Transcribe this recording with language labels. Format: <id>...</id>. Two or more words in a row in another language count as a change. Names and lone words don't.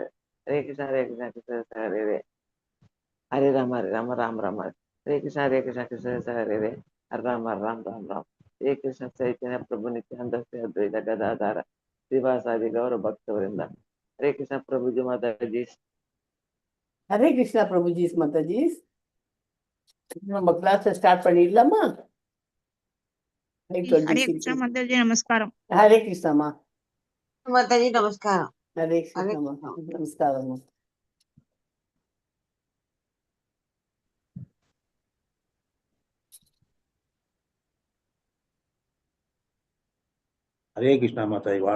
<sa>Hare Krishna, Hare Krishna, Krishna Krishna, Hare Hare, Hare Rama, Ram Ram, Hare. Hare Krishna, Hare Krishna, Krishna Krishna, Hare Hare, Hare Rama, Ram Ram. Hare Krishna Chaitanya Prabhu Nityananda Sri Advaita Gadadhara Srivasadi Gaura Bhakta Vrinda. Hare Krishna Prabhu Ji Mataji. Hare Krishna Prabhuji Mataji.</sa> <ta>நம்ம கிளாஸ் ஸ்டார்ட் பண்ணிடலாமா? ஹரே கிருஷ்ணா மாதாஜி நமஸ்காரம். ஹரே கிருஷ்ணாமா. மாதாஜி நமஸ்காரம். ஹரே கிருஷ்ணாமா. நமஸ்காரம். ஹரே கிருஷ்ணா மாதாஜி வாழ்க.</ta>